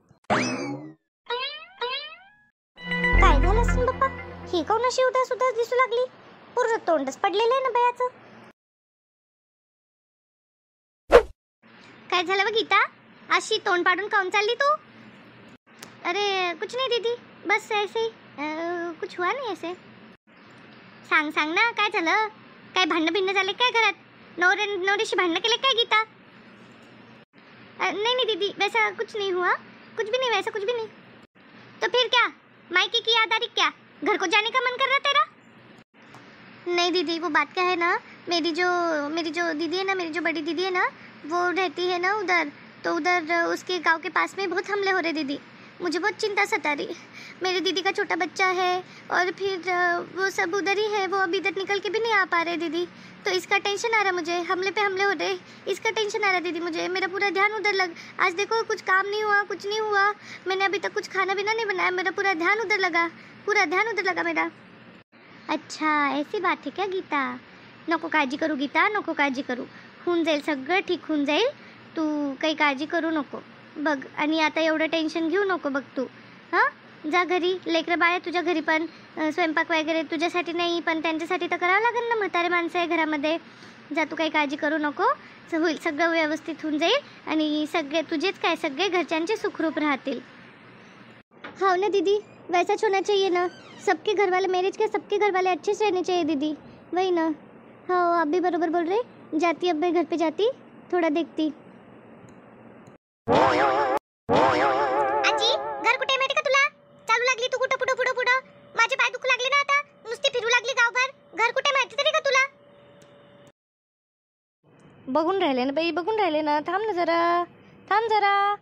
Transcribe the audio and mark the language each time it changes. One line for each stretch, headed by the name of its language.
Marathi: काय झालं असेल बाप्पा, ही कोण अशी उदास उदास दिसू लागली? पूर्ण तोंडच पडलेलं आहे ना बयाचं. काय झालं बघ गीता, अशी तोंड पाडून काऊन चालली तू?
Hindi: अरे कुछ नहीं दीदी, बस ऐसे ही, कुछ हुआ नहीं ऐसे.
Marathi: सांग सांग ना, काय झालं? काय भांडणं भिंडणं झाले काय घरात? नवऱ्याशी भांडणं केले काय गीता?
Hindi: नहीं नहीं दीदी, वैसा कुछ नहीं हुआ, कुछ भी नहीं, वैसा कुछ भी नहीं. तो फिर क्या, मायके की याद आ रही क्या? घर को जाने का मन कर रहा तेरा? नहीं दीदी, वो बात क्या है ना, मेरी जो दीदी है ना, मेरी जो बड़ी दीदी है ना, वो रहती है ना उधर, तो उधर उसके गांव के पास में बहुत हमले हो रहे दीदी. मुझे बहुत चिंता सता रही. मेरी दीदी का छोटा बच्चा है और फिर वो सब उधर ही है, वो अभी इधर निकल के भी नहीं आ पा रहे दीदी. तो इसका टेंशन आ रहा मुझे, हमले पे हमले हो रहे, इसका टेंशन आ रहा दीदी मुझे. मेरा पूरा ध्यान उधर लग, आज देखो कुछ काम नहीं हुआ, कुछ नहीं हुआ, मैंने अभी तक कुछ खाना बिना नहीं बनाया, मेरा पूरा ध्यान उधर लगा, पूरा ध्यान उधर लगा मेरा. अच्छा ऐसी बात है क्या गीता?
Marathi: नको काळजी करू गीता, नको काळजी करू, होऊन जाईल सगळं, ठीक होऊन जाईल. तू काही काळजी करू नको बघ, आणि आता एवढं टेन्शन घेऊ नको बघ तू. हां, जा घरी, लेकरं बाळ तुझ्या घरी, पण स्वयंपाक वगैरे तुझ्यासाठी नाही पण त्यांच्यासाठी तर करावं लागेल ना, म्हातारे माणसं आहे घरामध्ये. जा, तू काही काळजी करू नको, होईल सगळं व्यवस्थित होऊन जाईल, आणि सगळे तुझेच काय सगळे घरच्यांचे सुखरूप राहतील.
Hindi: हो ना दीदी, वैसाच होना चाहिए ना, सबके घर वाले, मैरिज के सबके घर वाले अच्छे से रहने चाहिए दीदी, वही ना. हो, आप भी बरोबर बोल रहे. जाती अब मैं घर पे जाती, थोड़ा देखती.
Marathi: आजी, घर कुठे माहिती का तुला? चालू लागली तू कुठं पुढं पुढं पुढं, माझे पाय दुखू लागले ना आता, नुसती फिरू लागली गावभर. घर कुठे माहिती तरी का तुला? बघून राहिले ना बाई, बघून राहिले ना, थांब ना जरा, थांब जरा.